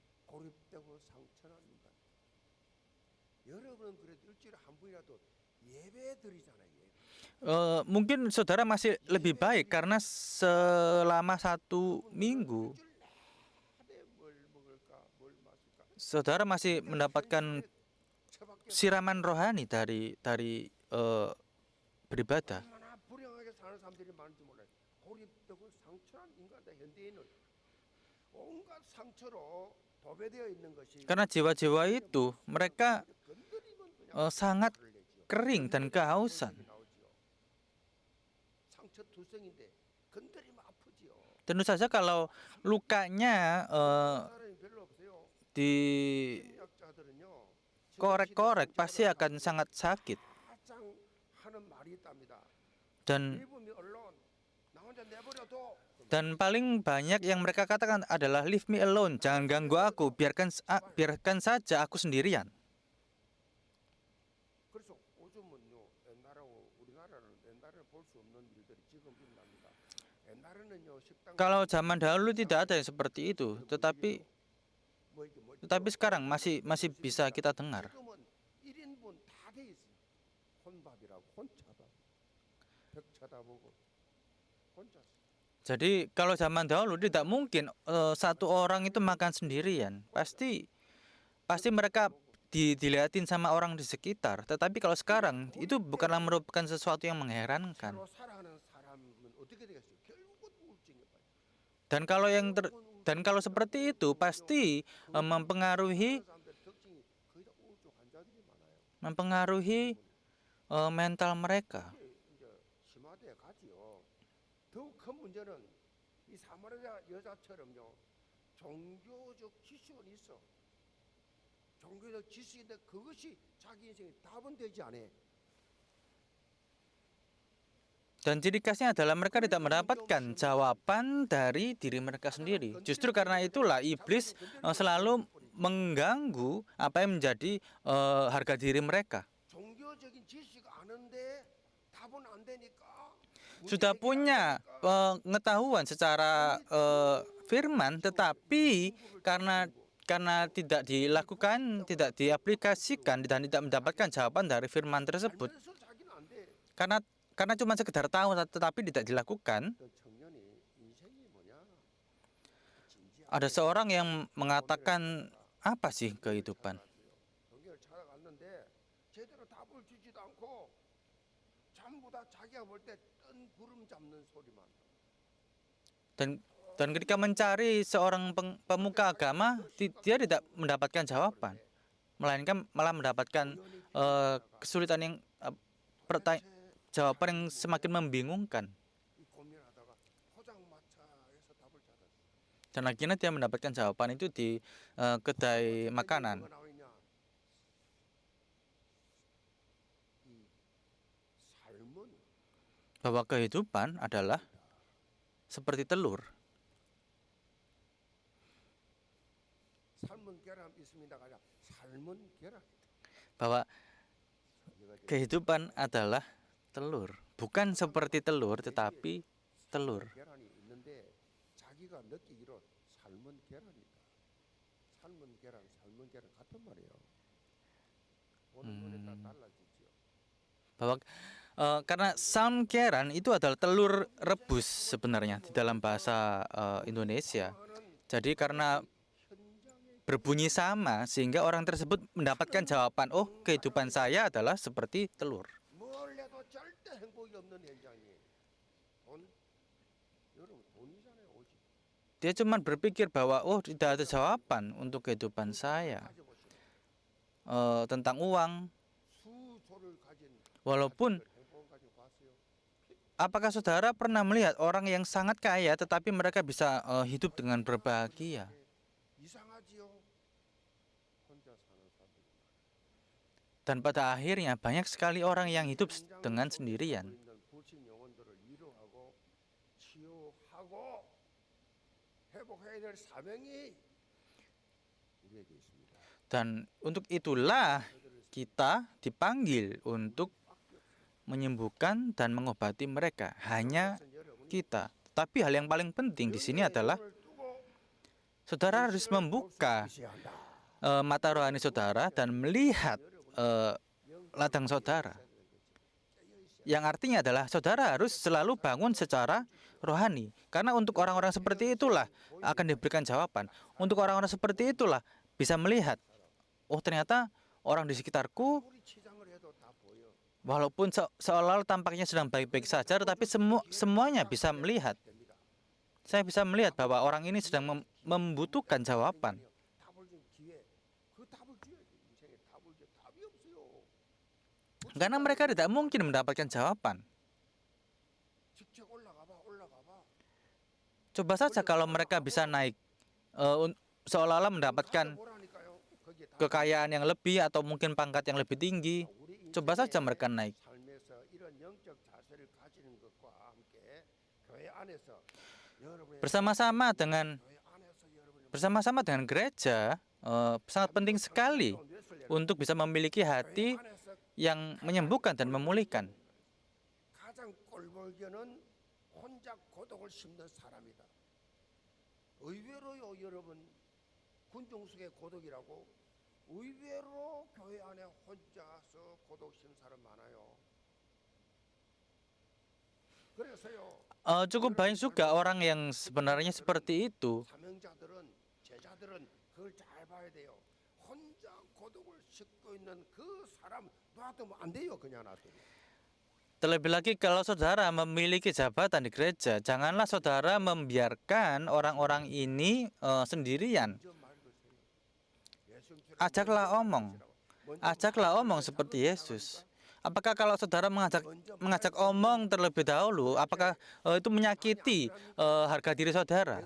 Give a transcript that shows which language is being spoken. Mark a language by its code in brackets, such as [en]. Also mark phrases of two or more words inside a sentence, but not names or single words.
[ko] 고립되고 상처난 인간. 여러분은 그래도 일주일에 한 번이라도 예배 드리잖아요. 예배. [id] Mungkin saudara masih lebih baik karena selama 1 minggu [ko] 일주일 내내 뭘 먹을까, 뭘 마실까. [id] saudara masih mendapatkan [ko] 처박혀 [id] siraman rohani dari beribadah. [ko] 얼마나 불행하게 사는 사람들이 많은지 몰라요. 고립되고 상처난 인간들 현대인은 온갖 상처로 도배되어 있는 것이 [id] Karena jiwa-jiwa itu mereka [ko] 건드리면 그냥 [id] sangat [ko] 화를 내지요. [id] kering dan kehausan. [ko] 나오지요. 상처 투성인데 건드리면 아프지요. [id] Tentu saja kalau lukanya [ko] 사람이 별로 없어요. [id] dikorek-korek [ko] 심리학자들은요. [id] pasti akan sangat sakit. [ko] 가장 하는 말이 있답니다. [id] Dan [ko] 일본이 언론 나 혼자 내버려둬. [id] dan paling banyak yang mereka katakan adalah [en] leave me alone, [id] jangan ganggu aku, biarkan saja aku sendirian. [ko] 그래서 요즘은요 옛날하고 우리나라는 옛날에 볼 수 없는 일들이 지금 일어납니다. 옛날에는요 식당 [id] Kalau zaman dahulu tidak ada yang seperti itu, tetapi sekarang masih bisa kita dengar. [ko] 지금은 1인분 다 돼 있어요. 혼밥이라고 혼자밥 벽 쳐다보고 혼자. [id] Jadi kalau zaman dahulu tidak mungkin satu orang itu makan sendirian. Pasti mereka dilihatin sama orang di sekitar. Tetapi kalau sekarang itu bukanlah merupakan sesuatu yang mengherankan. [ko] 새로 살아가는 사람은 어떻게 되겠어요? 결국은 우울증에 빠져. [id] Dan kalau seperti itu pasti mempengaruhi [ko] 사람들 특징이 거의 다 우울증 환자들이 많아요. [id] mempengaruhi mental mereka. [ko] 이게 이제 심화돼 가지요. 더욱 큰 문제는 이 사마리아 여자처럼요 종교적 지식은 있어. 종교적 지식인데 그것이 자기 인생의 답은 되지 않아. [id] Dan ciri khasnya adalah mereka tidak mendapatkan jawaban dari diri mereka sendiri. Justru karena itulah iblis selalu mengganggu apa yang menjadi harga diri mereka. [ko] 종교적인 지식 아는데 답은 안 되니까 [id] Sudah punya pengetahuan secara firman, tetapi karena tidak dilakukan, tidak diaplikasikan dan tidak mendapatkan jawaban dari firman tersebut, [ko] 알면서 자기는 안 돼. [id] karena cuma sekedar tahu tetapi tidak dilakukan. [ko] 그 청년이 인생이 뭐냐? 진지하게 [id] Ada seorang yang mengatakan, apa sih kehidupan? [ko] 종교를 찾아갔는데 제대로 답을 주지도 않고 전부 다 자기가 볼 때 뜬 구름 잡는 소리만. [id] Dan ketika mencari seorang pemuka agama, dia tidak mendapatkan jawaban, melainkan malah mendapatkan kesulitan yang jawaban yang semakin membingungkan. [ko] 이 고민하다가 포장마차에서 답을 찾았어. [id] Dan akhirnya dia mendapatkan jawaban itu di kedai makanan. [ko] 뭐가 나오냐? 이 삶은 [id] Bahwa kehidupan adalah seperti telur. [ko] 삶은 계란 있습니다가 아니라 삶은 계란. Bahwa kehidupan adalah telur. Bukan seperti telur, tetapi telur. 계란이 있는데 자기가 느끼기로 삶은 계란이다. 삶은 계란 같은 말이에요. 오늘 노래 다 달라지죠. [id] Bahwa karena samkeran itu adalah telur rebus sebenarnya di dalam bahasa Indonesia. Jadi karena berbunyi sama sehingga orang tersebut mendapatkan jawaban, oh kehidupan saya adalah seperti telur. [ko] 뭘 해도 절대 행복이 없는 현장이에요. 돈, 여러분 돈이잖아요, 오직. [id] Dia cuma berpikir bahwa oh tidak ada jawaban untuk kehidupan saya. [ko] 가져보세요. [id] Tentang uang, [ko] 수조를 가진 [id] walaupun [ko] 행복을 가지고 봤어요. [id] apakah saudara pernah melihat orang yang sangat kaya tetapi mereka bisa hidup dengan berbahagia? [ko] 이상하지요. 혼자 사는 사람들. [id] Dan pada akhirnya banyak sekali orang yang hidup dengan sendirian. [ko] 불신 영혼들을 위로하고 치유하고 회복해야 될 사명이 우리에게 있습니다. [id] Dan untuk itulah kita dipanggil untuk menyembuhkan dan mengobati mereka. Hanya kita. Tapi hal yang paling penting di sini adalah Saudara harus [ko] 계시를 볼 수 [id] membuka [ko] 있어야 한다. [id] mata rohani saudara dan melihat ladang saudara. Yang artinya adalah saudara harus selalu bangun secara rohani. Karena untuk orang-orang seperti itulah akan diberikan jawaban. Untuk orang-orang seperti itulah bisa melihat, oh ternyata orang di sekitarku [ko] 아무리 치장을 해도 다 보여. [id] walaupun seolah-olah tampaknya sedang baik-baik saja, tetapi semuanya bisa melihat. [ko] 됩니다. [id] Saya bisa melihat bahwa orang ini sedang membutuhkan jawaban. [ko] 답을 준 기회. 그 답을 줘야지. 인생에 답을 줘. 답이 없어요. [id] Karena mereka tidak mungkin mendapatkan jawaban. [ko] 직접 올라가 봐. [id] Coba saja kalau mereka bisa naik, seolah-olah mendapatkan [ko] 보라니까요. 거기에 다 [id] kekayaan yang lebih atau mungkin pangkat yang lebih tinggi. [ko] 우리 [id] Coba saja mereka naik. [ko] 삶에서 이런 영적 자세를 가지는 것과 함께 교회 안에서 여러분의 [id] Bersama-sama dengan [ko] 교회 안에서 여러분의 [id] gereja, sangat penting sekali untuk bisa memiliki hati [ko] 안에서 [id] yang menyembuhkan dan memulihkan. [ko] 가장 꼴보기에는 혼자 고독을 심는 사람이다. 의외로요, 여러분 군중 속의 고독이라고 의외로 교회 안에 혼자서 고독 심는 사람 많아요. 그래서요. [id] Cukup banyak juga orang yang sebenarnya seperti itu. [ko] 사명자들은 제자들은 그걸 잘 봐야 돼요. 혼자 고독을 싣고 있는 그 사람 놔두면 안 돼요, 그냥 놔두면. [id] Terlebih lagi kalau saudara memiliki jabatan di gereja, janganlah saudara membiarkan orang-orang ini sendirian. [ko] 먼저 말 거세요. 예수님처럼 [id] Ajaklah omong. Ajaklah omong seperti Yesus. Apakah kalau saudara mengajak omong terlebih dahulu, apakah itu menyakiti harga diri saudara?